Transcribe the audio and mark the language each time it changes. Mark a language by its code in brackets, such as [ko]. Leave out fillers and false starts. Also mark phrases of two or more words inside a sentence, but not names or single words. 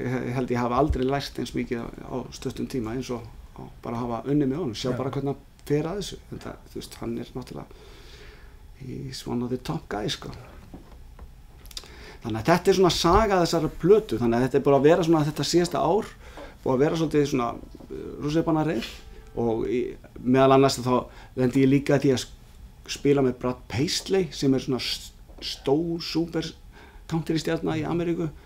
[is] held ég hafi aldrei lært eins mikið á stuttum tíma eins og bara hafa unnið með honum, sjá bara hvernig hann fer að þessu. Þetta, þú veist, hann náttúrulega [en] he's one of the top guys, [is] sko. Þannig að þetta svona saga þessara plötu, þannig að þetta búið að vera svona þetta síðasta ár, búið að vera svolítið svona rússíbanareið og meðal annars þá lendi ég líka því að spila með Brad Paisley sem svona stór, super country-stjarna í Ameríku.